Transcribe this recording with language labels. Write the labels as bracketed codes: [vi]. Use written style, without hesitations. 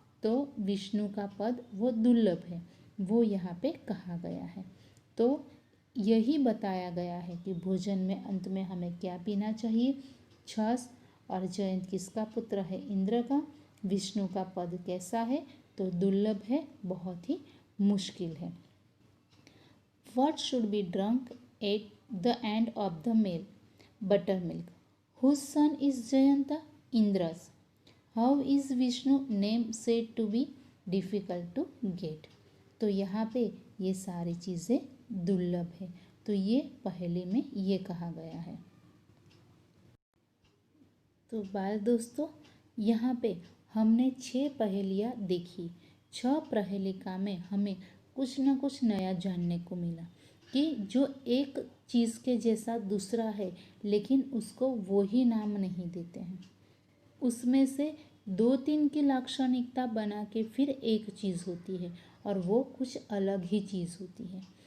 [hi] तो विष्णु का पद वो दुर्लभ है, वो यहाँ पे कहा गया है। तो यही बताया गया है कि भोजन में अंत में हमें क्या पीना चाहिए? छाछ। और जयंत किसका पुत्र है? इंद्र का। विष्णु का पद कैसा है? तो दुर्लभ है, बहुत ही मुश्किल है। [en] What should be drunk at the end of the meal? Buttermilk. Whose son is Jayanta? Indra's. How is Vishnu name said to be difficult to get? [hi] तो यहाँ पे ये सारी चीज़ें दुर्लभ है, तो ये पहले में ये कहा गया है। तो बाल दोस्तों, यहाँ पे हमने 6 पहेलियाँ देखी। 6 पहेलिका में हमें कुछ ना कुछ नया जानने को मिला कि जो एक चीज़ के जैसा दूसरा है लेकिन उसको वो ही नाम नहीं देते हैं, उसमें से 2-3 की लाक्षणिकता बना के फिर एक चीज़ होती है और वो कुछ अलग ही चीज़ होती है।